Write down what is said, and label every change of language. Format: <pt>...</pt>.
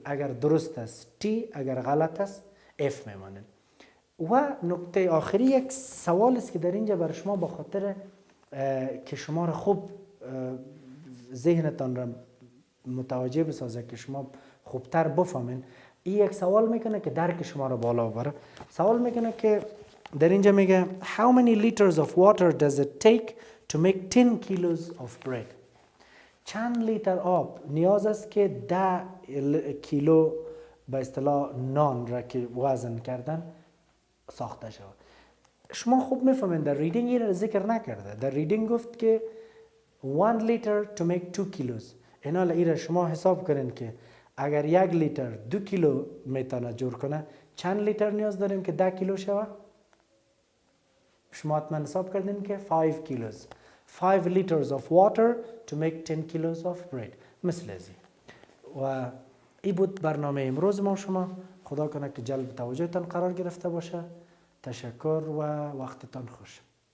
<fa>اگر درست است T اگر غلط است F میمانین. و نکته آخری یک سوال است که در اینجا برای شما با خاطر که شما را خوب ذهنتان را متوجه بسازه که شما خوبتر بفهمین. این یک سوال میکنه که درک شما را بالا ببره. سوال میکنه که در اینجا میگه</fa> <en>how many liters of water does it take to make 10 kilos of bread.</en> <fa>چند لیتر آب نیاز است که 10 کیلو به اصطلاح نان را که وزن کردن ساخته شود. شما خوب میفهمین در ریدینگ این را ذکر نکرده. در ریدینگ گفت که 1 لیتر</fa> <en>to make 2 kilos.</en> <fa>اینا را شما حساب کنین که اگر 1 لیتر 2 کیلو میتونه جور کنه چند لیتر نیاز داریم که 10 کیلو شود؟ شما حتما حساب کردین که 5 kilos.</fa> <en>5 liters of water to make 10 kilos of bread.</en> <fa>مثل ازی. و این بود برنامه امروز ما شما. خدا کنه که جلب توجهتان قرار گرفته باشه. تشکر و وقتتان خوش.</fa>